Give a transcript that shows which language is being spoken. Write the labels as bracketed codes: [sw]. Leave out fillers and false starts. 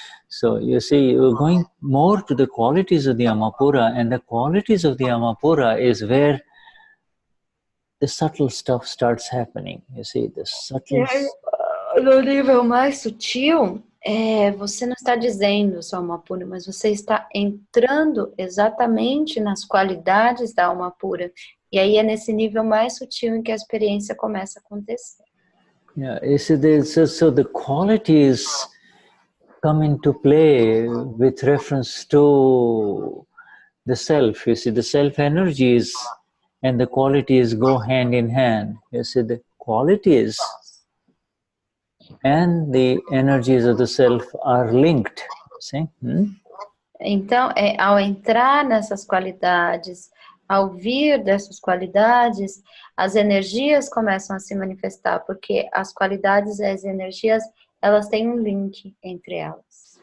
[en] So you see, you're going more to the qualities of the Amapura, and the qualities of the Amapura is where the subtle stuff starts happening. You see, the subtle... [pt] No nível mais sutil, você não está dizendo sua alma pura, mas você está entrando exatamente nas qualidades da alma pura. E aí é nesse nível mais sutil em que a experiência começa a acontecer. [en] Yeah, so the qualities come into play with reference to the self. You see, the self energies and the qualities go hand in hand. You see, the qualities and the energies of the self are linked. See? [pt] Então, ao entrar nessas qualidades, ao vir dessas qualidades, as energias começam a se manifestar, porque as qualidades e as energias, elas têm um link entre elas.